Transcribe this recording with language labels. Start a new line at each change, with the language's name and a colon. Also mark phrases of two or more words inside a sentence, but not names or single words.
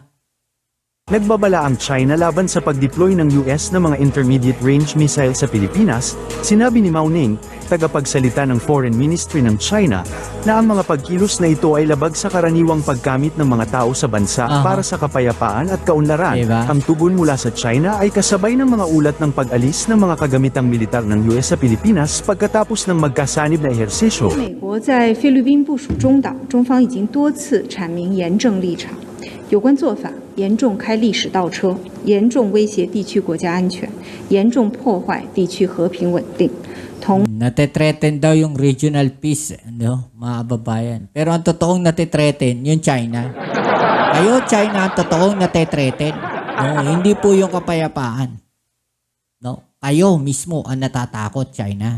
Filipino: Nagbabala ang China laban sa pag-deploy ng US ng mga
English: intermediate-range missile
Filipino: sa Pilipinas, sinabi ni Mao Ning, tagapagsalita ng Foreign Ministry ng China, na ang mga pagkilos na ito ay labag sa karaniwang paggamit ng mga tao sa bansa para sa kapayapaan at kaunlaran. Diba? Ang tugon mula sa China ay kasabay ng mga ulat ng pag-alis ng mga kagamitang militar ng US sa Pilipinas pagkatapos ng magkasanib na ehersisyo.
Chinese: 美国在菲律宾部署中岛，中方已经多次阐明严正立场，有关做法严重开历史倒车，严重威胁地区国家安全，严重破坏地区和平稳定。
Filipino: Nate-threaten daw yung
English: regional peace,
Filipino: mga kababayan. Pero ang totoong nate-threaten, yung China. Kayo, China, ang totoong nate-threaten. No, hindi po yung kapayapaan. No, kayo mismo ang natatakot, China.